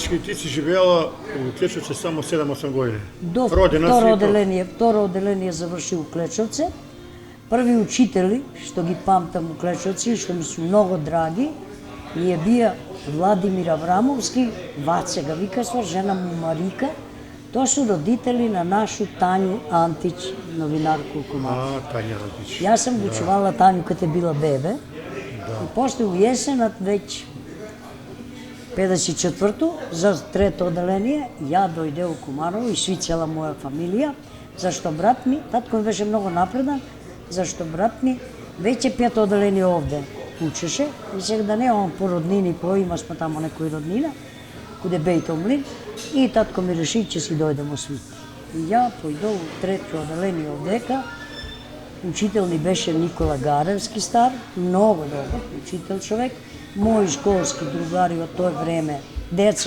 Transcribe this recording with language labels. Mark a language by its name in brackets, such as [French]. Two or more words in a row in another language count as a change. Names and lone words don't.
[Macedonian] Фактички ти си живеела у Клечовци само 7-8 години. До Родена си второ оделение заврши у Клечовци. Први учители, што ги памтам у Клечовци, што ми су многу драги, ми е бија Владимир Аврамовски, Ваце га викасва, жена му Марика, То су родители на нашу Тању Антић, новинарку у Кумару. Tanja Antić. Ја сам га чувала Тању кад је била бебе. И после у јесенат већ 54. за трето одељение, ја дојде у Кумарову и сви цела моја фамилија, зашто брат ми, татко ми беше многу напредан, зашто брат ми већ је петo одељение овде учеше и сега да не он по роднини, има сме тамо некои роднина, куде бејте млин, и татко ми реши, че си дојдемо сви. И ја појдов у трето оделение овдека, учител ни беше Никола Гаревски стар, много добар учител човек, мои школски другари од тоа време, деца.